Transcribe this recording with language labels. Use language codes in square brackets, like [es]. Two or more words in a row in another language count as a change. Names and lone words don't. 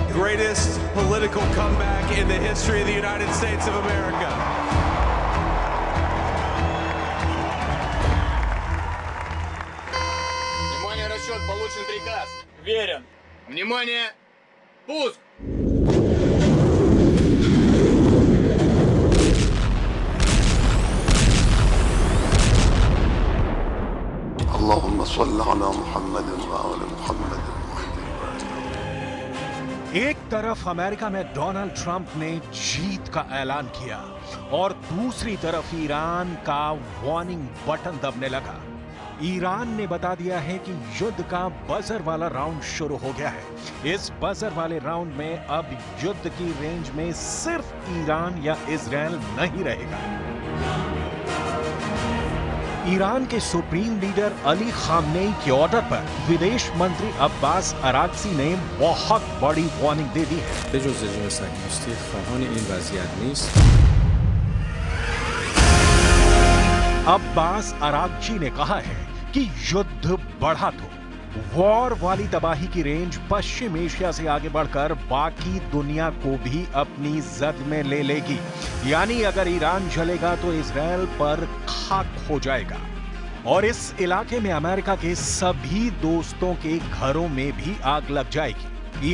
[en] greatest political comeback in the history of the United States of America. [ru] Внимание, расчет, получен приказ. Верен. Внимание, пуск! [ar] اللهم صل على محمد وآل محمد। [hi] एक तरफ अमेरिका में डोनाल्ड ट्रंप ने जीत का ऐलान किया और दूसरी तरफ ईरान का [en] warning button [hi] दबने लगा। ईरान ने बता दिया है कि युद्ध का बजर वाला राउंड शुरू हो गया है। इस बजर वाले राउंड में अब युद्ध की रेंज में सिर्फ ईरान या इजराइल नहीं रहेगा। ईरान के सुप्रीम लीडर अली खामनेई के ऑर्डर पर विदेश मंत्री अब्बास अराक्ची ने बहुत बड़ी वार्निंग दे दी है। [fa] بجز رژیم صهیونیستی خواهان این وضعیت نیست। [hi] अब्बास अराक्ची ने कहा है कि युद्ध बढ़ा तो वॉर वाली तबाही की रेंज पश्चिम एशिया से आगे बढ़कर बाकी दुनिया को भी अपनी जद में ले लेगी। यानी अगर ईरान जलेगा तो इजराइल पर खाक हो जाएगा और इस इलाके में अमेरिका के सभी दोस्तों के घरों में भी आग लग जाएगी।